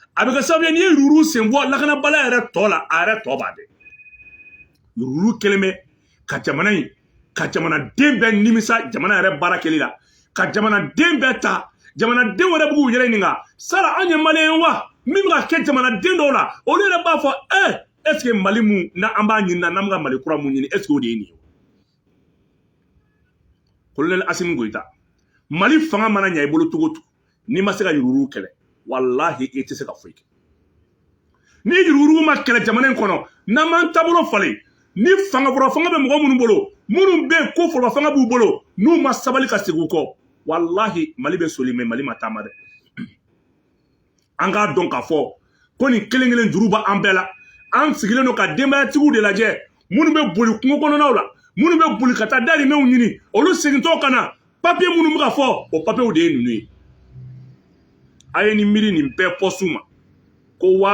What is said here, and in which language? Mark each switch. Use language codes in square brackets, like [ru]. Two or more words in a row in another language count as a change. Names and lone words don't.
[bm] bɛ kɛ sababu ye n'i ye yurugu sen bɔ lakanabaliya yɛrɛ tɔ la a yɛrɛ tɔ b'a dɛ yurugu kelen bɛ ka jamana in ka jamanaden bɛɛ nimisa jamana yɛrɛ baara kɛli la ka jamanaden bɛɛ ta jamanaden wɛrɛ b'u yɛrɛ ɲininka sara an ye maliyɛn wa min bɛ ka kɛ jamanaden dɔw la olu yɛrɛ b'a fɔ [fr] est ce que [bm] Mali mun n'an b'a ɲini n'an bɛ ka Mali kura mun ɲini [fr] est ce que [bm] o de ye nin ye Colonel Assimi Goïta Mali fanga mana ɲɛ i bolo cogo o cogo n'i ma se ka yurugu kɛlɛ walahi i tɛ se ka foyi kɛ ni yurugu ma kɛlɛ jamana in kɔnɔ n'an m'an taabolo falen ni fanga bɛ mɔgɔ minnu bolo minnu bɛ yen ko foroba fanga b'u bolo n'u ma sabali ka segin u kɔ walahi Mali bɛ soli mɛ Mali ma taama dɛ an k'a dɔn k'a fɔ ko nin kelen-kelen juru b'an bɛɛ la an sigilen don ka denbayatigiw de lajɛ minnu bɛ boli kungo kɔnɔnaw la minnu bɛ boli ka taa dahirimɛw ɲini olu segintɔ ka na papiye minnu bɛ ka fɔ o papiyew de ye ninnu ye a ye nin miiri nin bɛɛ pɔsiw ma ko